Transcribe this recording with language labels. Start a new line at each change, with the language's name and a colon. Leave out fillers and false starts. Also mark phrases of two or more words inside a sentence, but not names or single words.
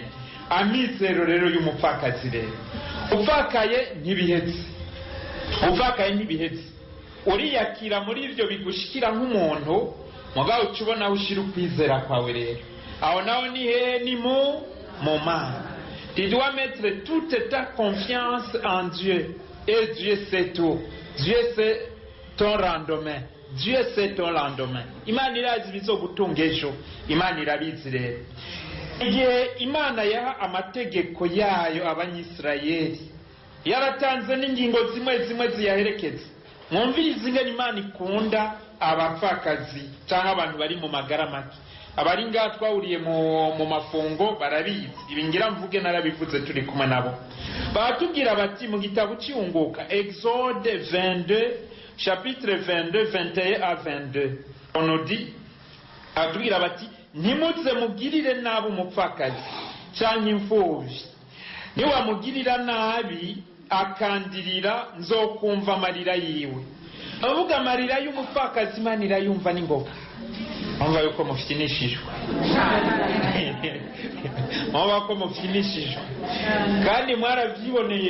Rundi: Amizero rero y'umupfakazi rero, upfakaye ntibihetse, upfakaye ntibihetse, uriyakira muri ivyo bigushikira nk'umuntu, mugabo ucubona aho ushira ukwizera kwawe rero, aho naho ni he? Ni mu Mana.
French: Tu dois mettre toute ta confiance en Dieu, et Dieu sait tout. Dieu sait ton lendemain. Dieu sait ton lendemain.
Rundi: Imana irazi bizogutunga ejo, Imana irabizi rero. Igihe Imana yaha amategeko yayo abanyisirayeli, yaratanze n'ingingo zimwe zimwe ziyaherekeza. Mwumvirize ingene Imana ikunda abapfakazi cyangwa abantu bari mu magara make. Abari ngaha twahuriye mu mafungo barabizi, ibi ngira mvuge narabivuze turi kumwe nabo. Baratubwira bati mu gitabo cy'Iyunguka,
French: Exode 22, chapitre 22, 21 à 22, on nous dit,
Rundi: baratubwira bati ntimuze mugirire nabi umupfakazi cyangwa imfubyi, niwamugirira nabi akandirira nzokumva amarira yiwe. Avuga amarira y'umupfakazi Imana irayumva n'ingoga. Mwumva yuko mufinishijwe, mwumva ko mufinishijwe, kandi mwarabyiboneye.